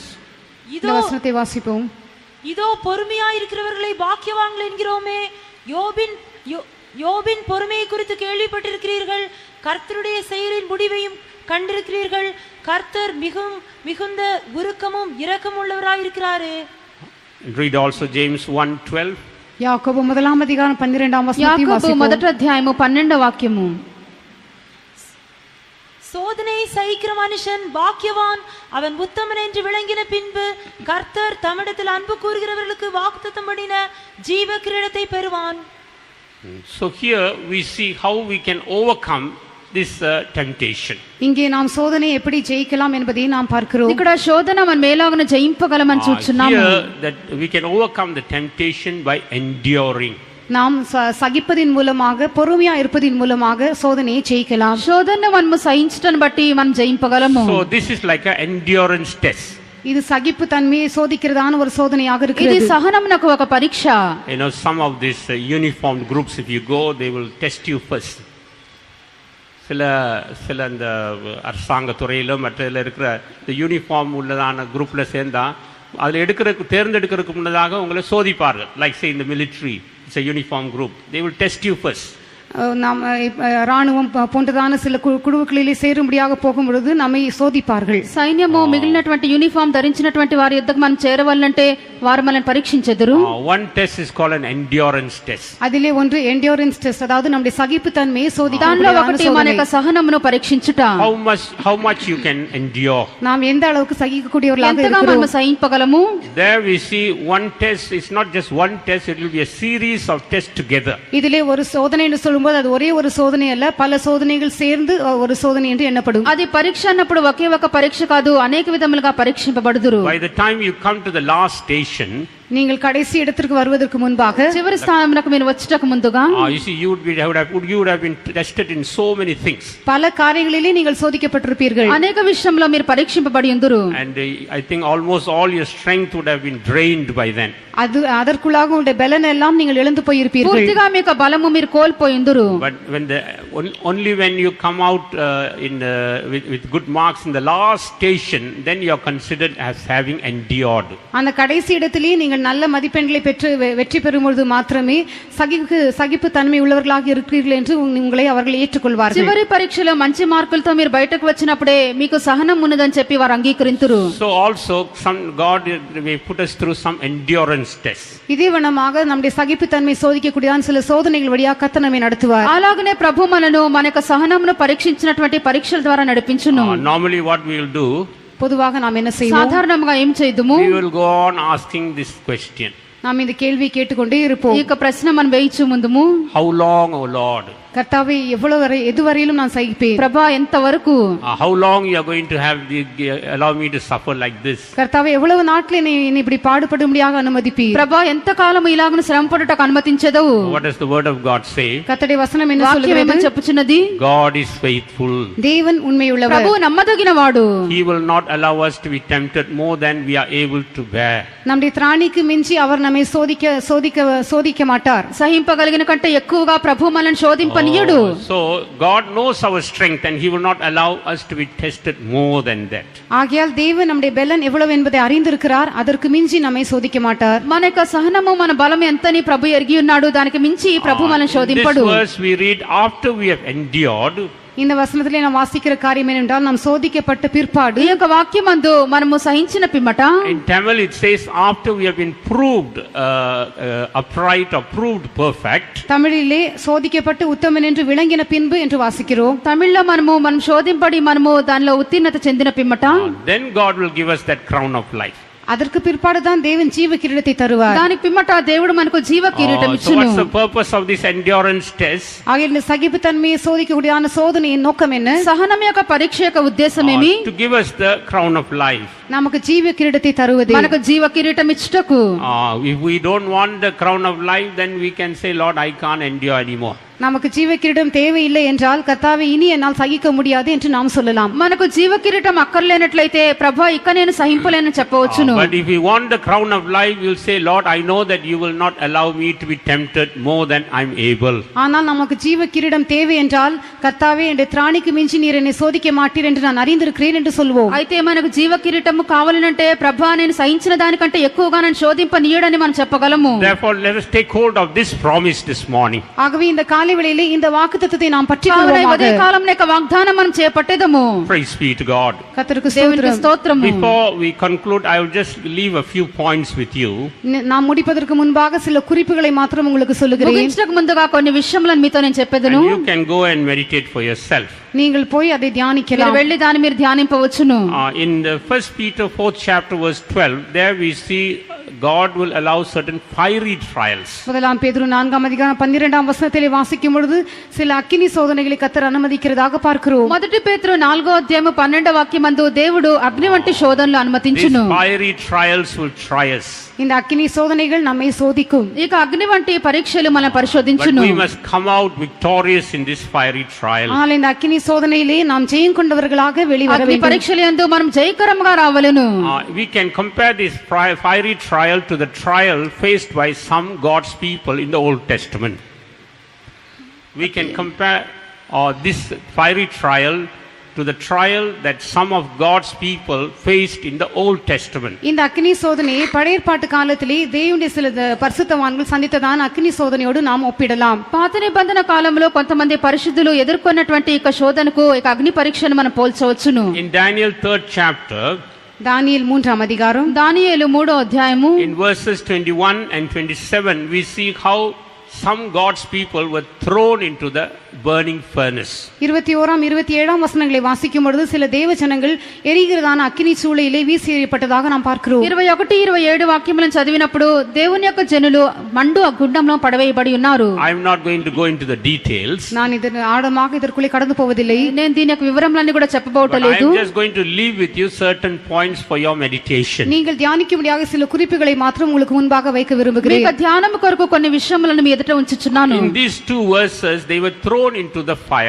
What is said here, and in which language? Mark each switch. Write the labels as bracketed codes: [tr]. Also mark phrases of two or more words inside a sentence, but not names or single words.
[ta] இந்த வசனத்தை வாசிப்போம். இதோ பொறுமையா இருக்கிறவர்களை பாக்கியவான்கள் என்கிறோமே. யோபின் பொறுமையை குறித்து கேள்விப்பட்டிருக்கிறீர்கள். கர்த்தருடைய செயலின் முடிவையும் கண்டிருக்கிறீர்கள். கர்த்தர் மிகுந்த உருக்கமும் இரக்கமும் உள்ளவராயிருக்கிறாரே. [en] Read also James 1:12. [ta] யாக்கோபு 1ஆம் அதிகாரம் 12ஆம் வசனத்தை [te] యాకోబు [ta] வாசிப்போம். [te] మొదటి అధ్యాయము 12వ వాక్యము. [ta] சோதனை சகிக்கிற மனுஷன் பாக்கியவான், அவன் உத்தமன் என்று விளங்கின பின்பு கர்த்தர் தம்மிடத்தில் அன்பு கூறுகிறவர்களுக்கு வாக்குத்தத்தம் பண்ணின ஜீவ கிரீடத்தை பெறுவான். [en] So here we see how we can overcome this temptation. [ta] இங்கே நாம் சோதனை எப்படி ஜெயிக்கலாம் என்பதை நாம் பார்க்கிறோம். [te] ఇక్కడ శోధన మన మేలాగన జయింపగలమని చూస్తున్నాము. [en] Here that we can overcome the temptation by enduring. [ta] நாம் சகிப்பதின் மூலமாக பொறுமையா இருப்பதின் மூலமாக சோதனையை ஜெயிக்கலாம். [te] శోధనను మనము సహించటం బట్టి మనం జయింపగలము. [en] So this is like an endurance test. [ta] இது சகிப்பு தன்மையை சோதிக்கிறதான ஒரு சோதனையாக [te] ఇది [ta] இருக்கிறது. [te] సహనమునకు ఒక పరీక్ష. [en] You know, some of these uniformed groups, if you go, they will test you first. [ta] சில இந்த அரசாங்க துறையிலும் மற்றதில் இருக்கிற இந்த யூனிஃபார்ம் உள்ளதான குரூப்பில் சேர்ந்தா அதில் தேர்ந்தெடுக்கிறதுக்கு முன்னதாக உங்களை சோதிப்பார்கள். [en] like say [ta] இந்த மிலிட்ரி, [en] it's a uniform group, they will test you first. [ta] நாம் ராணுவம் போன்றதான சில குழுக்களிலே சேரும்படியாக போகும்பொழுது நம்மை சோதிப்பார்கள். [te] సైన్యము మిగిలినటువంటి యూనిఫామ్ ధరించినటువంటి వారి యుద్ధకు మనం చేరవాలంటే వారు మనల్ని పరీక్షించెదరు. [en] One test is called an endurance test. [ta] அதிலே ஒன்று [en] endurance test, [ta] அதாவது நம்முடைய சகிப்பு தன்மையை [te] దానిలో [ta] சோதிக்கிறதான [te] ఒకటి మన [ta] சோதனை. [te] యొక్క సహనమును పరీక్షించుట. [en] How much you can endure. [ta] நாம் எந்த அளவுக்கு சகிக்கக்கூடியவர்களாக [te] ఎంతగా [ta] இருக்கிறோம். [te] మనము సహింపగలము. [en] There we see one test. It's not just one test, it will be a series of tests together. [ta] இதிலே ஒரு சோதனை என்று சொல்லும்போது அது ஒரே ஒரு சோதனை அல்ல, பல சோதனைகள் சேர்ந்து ஒரு சோதனை என்று எண்ணப்படும். [te] అది పరీక్ష అన్నప్పుడు ఒకే ఒక పరీక్ష కాదు, అనేక విధములుగా పరీక్షింపబడుదురు. [en] By the time you come to the last station, [ta] நீங்கள் கடைசி இடத்திற்கு வருவதற்கு முன்பாக [te] చివరి స్థానమునకు మీరు వచ్చటకు ముందుగా [en] you see, you would have been tested in so many things. [ta] பல காரியங்களிலே நீங்கள் சோதிக்கப்பட்டிருப்பீர்கள். [te] అనేక విషయంలో మీరు పరీక్షింపబడి ఉందురు. [en] And I think almost all your strength would have been drained by then. [ta] அதற்குள்ளாக உங்களுடைய பலன் எல்லாம் நீங்கள் இழந்து போயிருப்பீர்கள். [te] పూర్తిగా మీ యొక్క బలము మీరు కోల్పోయి ఉందురు. [en] But only when you come out with good marks in the last station, then you are considered as having endured. [ta] அந்த கடைசி இடத்திலே நீங்கள் நல்ல மதிப்பெண்களை பெற்று வெற்றி பெறும்பொழுது மாத்திரமே சகிப்பு தன்மை உள்ளவர்களாக இருக்கிறீர்கள் என்று உங்களை அவர்கள் ஏற்றுக்கொள்வார்கள். [te] చివరి పరీక్షలో మంచి మార్కులతో మీరు బయటకు వచ్చినప్పుడే మీకు సహనం ఉన్నదని చెప్పి వారు అంగీకరింతురు. [en] So also God may put us through some endurance tests. [ta] இதே வண்ணமாக நம்முடைய சகிப்பு தன்மை சோதிக்கக்கூடியதான சில சோதனைகள் வழியாக கர்த்தர் நம்மை நடத்துவார். [te] అలాగనే ప్రభు మనను మన యొక్క సహనమును పరీక్షించినటువంటి పరీక్షల ద్వారా నడిపించును. [en] Normally what we will do, [ta] பொதுவாக நாம் என்ன செய்வோம்? [te] సాధారణంగా ఏం చేద్దుము? [en] we will go on asking this question. [ta] நாம் இந்த கேள்வி கேட்டுக்கொண்டே இருப்போம். [te] ఈ యొక్క ప్రశ్న మనం వేయించు ముందుము, [en] How long, O Lord? [ta] கர்த்தாவே எதுவரையிலும் நான் சகிப்பேன். [te] ప్రభా ఎంత వరకు? [en] How long you are going to allow me to suffer like this? [ta] கர்த்தாவே எவ்வளவு நாட்கள் என்னை இப்படி பாடுபடும்படியாக அனுமதிப்பீர்? [te] ప్రభా ఎంత కాలము ఇలాగను శ్రమపడుటకు అనుమతించెదవు? [en] What does the word of God say? [ta] கர்த்தருடைய வசனம் என்ன [te] వాక్యం [ta] சொல்கிறது? [te] ఏమని చెప్పుచున్నది? [en] God is faithful. [ta] தேவன் உண்மையுள்ளவர். [te] ప్రభు నమ్మదగినవాడు. [en] He will not allow us to be tempted more than we are able to bear. [ta] நம்முடைய திராணிக்கு மிஞ்சி அவர் நம்மை சோதிக்க மாட்டார். [te] సహింపగలిగిన కంటే ఎక్కువగా ప్రభు మనల్ని శోధింపనీయడు. [en] So God knows our strength and he will not allow us to be tested more than that. [ta] ஆகையால் தேவன் நம்முடைய பலன் எவ்வளவு என்பதை அறிந்திருக்கிறார், அதற்கு மிஞ்சி நம்மை சோதிக்க மாட்டார். [te] మన యొక్క సహనము మన బలం ఎంతని ప్రభు ఎరిగి ఉన్నాడు, దానికి మించి ప్రభు మనల్ని శోధింపడు. [en] This verse we read after we have endured. [ta] இந்த வசனத்திலே நாம் வாசிக்கிற காரியம் என்னவென்றால், நாம் சோதிக்கப்பட்ட பிற்பாடு, [te] ఈ యొక్క వాక్యమందు మనము సహించిన పిమ్మట, [en] in Tamil it says after we have been proved upright or proved perfect. [ta] தமிழிலே சோதிக்கப்பட்டு உத்தமன் என்று விளங்கின பின்பு என்று வாசிக்கிறோம். [te] తమిళ్లో మనం శోధింపడి మనము దానిలో ఉత్తీర్ణత చెందిన పిమ్మట, [en] Then God will give us that crown of life. [ta] அதற்கு பிற்பாடு தான் தேவன் ஜீவ கிரீடத்தை தருவார். [te] దానికి పిమ్మట దేవుడు మనకు జీవ కిరీటం [en] So [te] ఇచ్చును. [en] what's the purpose of this endurance test? [ta] ஆகையால் இந்த சகிப்பு தன்மையை சோதிக்கக்கூடியதான சோதனையின் நோக்கம் என்ன? [te] సహనం యొక్క పరీక్ష యొక్క ఉద్దేశం ఏమి? [en] To give us the crown of life. [ta] நமக்கு ஜீவ கிரீடத்தை தருவது. [te] మనకు జీవ కిరీటం ఇచ్చుటకు. [en] If we don't want the crown of life, then we can say, Lord, I can't endure anymore. [ta] நமக்கு ஜீவ கிரீடம் தேவையில்லை என்றால், கர்த்தாவே இனி என்னால் சகிக்க முடியாது என்று நாம் சொல்லலாம். [te] మనకు జీవ కిరీటం అక్కర్లేనట్లయితే ప్రభు ఇక నేను సహింపలేనని చెప్పవచ్చును. [en] But if we want the crown of life, we'll say, Lord, I know that you will not allow me to be tempted more than I'm able. [ta] ஆனால் நமக்கு ஜீவ கிரீடம் தேவை என்றால், கர்த்தாவே என்னுடைய திராணிக்கு மிஞ்சி நீர் என்னை சோதிக்க மாட்டீர் என்று நான் அறிந்திருக்கிறேன் என்று சொல்வோம். [te] అయితే మనకు జీవ కిరీటము కావాలనంటే ప్రభు నేను సహించిన దానికంటే ఎక్కువగా నన్ను శోధింపనీయడని మనం చెప్పగలము. [en] Therefore, let us take hold of this promise this morning. [ta] ஆகவே இந்த காலை வேளையிலே இந்த வாக்குத்தத்தத்தை நாம் பற்றிக் [te] కావున [ta] கொள்வோமாக. [te] ఉదయ కాలంలో యొక్క వాగ్దానం మనం చేపట్టేదము. [en] Praise be to God. [ta] கர்த்தருக்கு [te] దేవునికి [ta] ஸ்தோத்திரம். [te] స్తోత్రము. [en] Before we conclude, I will just leave a few points with you. [ta] நாம் முடிப்பதற்கு முன்பாக சில குறிப்புகளை மாத்திரம் உங்களுக்கு சொல்லுகிறேன். [te] ముగించడానికి ముందుగా కొన్ని విషయములను మీతో నేను చెప్పేదను. [en] And you can go and meditate for yourself. [ta] நீங்கள் போய் அதை [te] మీరు [ta] தியானிக்கலாம். [te] వెళ్ళి దాన్ని మీరు ధ్యానింపవచ్చును. [en] In the 1 Peter 4th chapter verse 12, there we see God will allow certain fiery trials. [ta] முதலாம் பேதுரு 4ஆம் அதிகாரம் 12ஆம் வசனத்திலே வாசிக்கும் பொழுது சில அக்கினி சோதனைகளை கர்த்தர் அனுமதிக்கிறதாக பார்க்கிறோம். [te] మొదటి పేతురు 4వ అధ్యాయము 12వ వాక్యమందు దేవుడు అగ్ని వంటి శోధనలు అనుమతించును. [en] These fiery trials will try us. [ta] இந்த அக்கினி சோதனைகள் நம்மை சோதிக்கும். [te] ఇక అగ్ని వంటి పరీక్షలు మనం [en] But [te] పరిశోధించును. [en] we must come out victorious in this fiery trial. [ta] ஆனால் இந்த அக்கினி சோதனையிலே நாம் ஜெயம் கொண்டவர்களாக வெளிவர [te] అగ్ని [ta] வேண்டும். [te] పరీక్షల యందు మనం జయకరంగా రావలెను. [en] We can compare this fiery trial to the trial faced by some God's people in the Old Testament. We can compare this fiery trial to the trial that some of God's people faced in the Old Testament. [ta] இந்த அக்கினி சோதனையை பழைய ஏற்பாட்டு காலத்திலே தேவனுடைய சில பரிசுத்தவான்கள் சந்தித்ததான அக்கினி சோதனையோடு நாம் ஒப்பிடலாம். [te] పాత నిబంధన కాలంలో కొంతమంది పరిశుద్ధులు ఎదుర్కొన్నటువంటి ఇక శోధనకు ఇక అగ్ని పరీక్షను మనం పోల్చవచ్చును. [en] In Daniel 3rd chapter, [ta] தானியேல் 3ஆம் அதிகாரம் [te] దానియేలు 3వ అధ్యాయము [en] in verses 21 and 27, we see how some God's people were thrown into the burning furnace. [ta] 21ஆம் 27ஆம் வசனங்களை வாசிக்கும் பொழுது சில தேவ ஜனங்கள் எரிகிறதான அக்கினி சூளையிலே வீசி எறியப்பட்டதாக நாம் பார்க்கிறோம். [te] 21, 27 వాక్యములను చదివినప్పుడు దేవుని యొక్క జనులు మండు ఆ గుండంలో పడవేయబడి ఉన్నారు. [en] I am not going to go into the details. [ta] நான் ஆழமாக இதற்குள்ளே கடந்து போவதில்லை. [te] నేను దీని యొక్క వివరములన్నీ కూడా [en] But I [te] చెప్పబోవట్లేదు. [en] am just going to leave with you certain points for your meditation. [ta] நீங்கள் தியானிக்கும்படியாக சில குறிப்புகளை மாத்திரம் உங்களுக்கு முன்பாக வைக்க விரும்புகிறேன். [te] మీకు ధ్యానం కొరకు కొన్ని విషయములను మీ ఎదుట ఉంచుచున్నాను. [en] In these two verses, they were thrown into the fire.